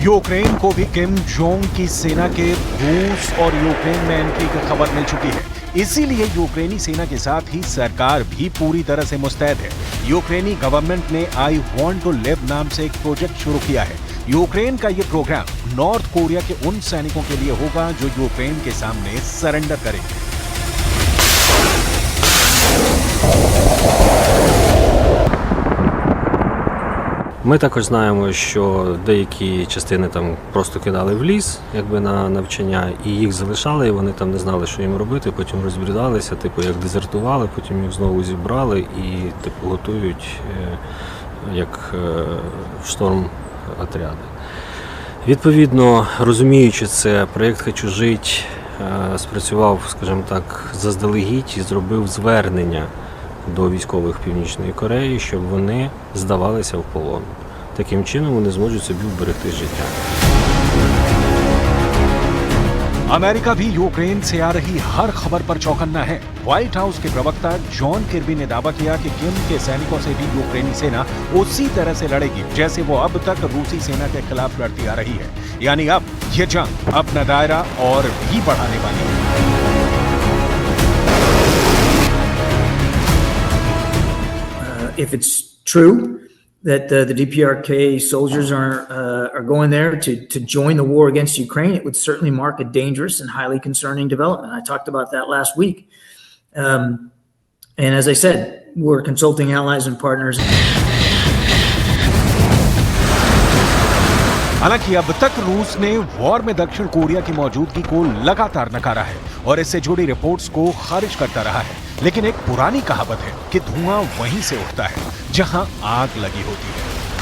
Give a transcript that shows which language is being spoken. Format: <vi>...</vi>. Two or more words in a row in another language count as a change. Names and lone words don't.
<hi>यूक्रेन को भी किम जोंग की सेना के रूस और यूक्रेन में एंट्री की खबर मिल चुकी है। इसीलिए यूक्रेनी सेना के साथ ही सरकार भी पूरी तरह से मुस्तैद है। यूक्रेनी गवर्नमेंट ने</hi> <en>I want to live</en> <hi>नाम से एक प्रोजेक्ट शुरू किया है। यूक्रेन का ये प्रोग्राम नॉर्थ कोरिया के उन सैनिकों के लिए होगा जो यूक्रेन के सामने सरेंडर करेंगे।</hi> <uk>Ми також знаємо, що деякі частини там просто кидали в ліс, якби на навчання, і їх залишали, і вони там не знали, що їм робити, потім розбрідалися, типу як дезертували, потім їх знову зібрали і типу готують як шторм отряди. Відповідно, розуміючи це, проєкт «Хочу жити» спрацював, скажімо так, заздалегідь і зробив звернення до військових Північної Кореї, щоб вони здавалися в полон. Таким чином вони зможуть собі вберегти життя.</uk> <hi>अमेरिका भी यूक्रेन से आ रही हर खबर पर चौकन्ना है। व्हाइट हाउस के प्रवक्ता जॉन किर्बी ने दावा किया कि किम के सैनिकों से भी यूक्रेनी सेना उसी तरह से लड़ेगी जैसे वो अब तक रूसी सेना के खिलाफ लड़ती आ रही है। यानी अब ये जंग अपना दायरा और भी बढ़ाने वाली है।</hi> <en>If it's true that the DPRK soldiers are going there to join the war against Ukraine, it would certainly mark a dangerous and highly concerning development. I talked about that last week. And as I said, we're consulting allies and partners.</en> <hi>हालांकि अब तक रूस ने वॉर में दक्षिण कोरिया की मौजूदगी को लगातार नकारा है और इससे जुड़ी रिपोर्ट्स को खारिज करता रहा है। लेकिन एक पुरानी कहावत है कि धुआं वहीं से उठता है जहां आग लगी होती है।</hi>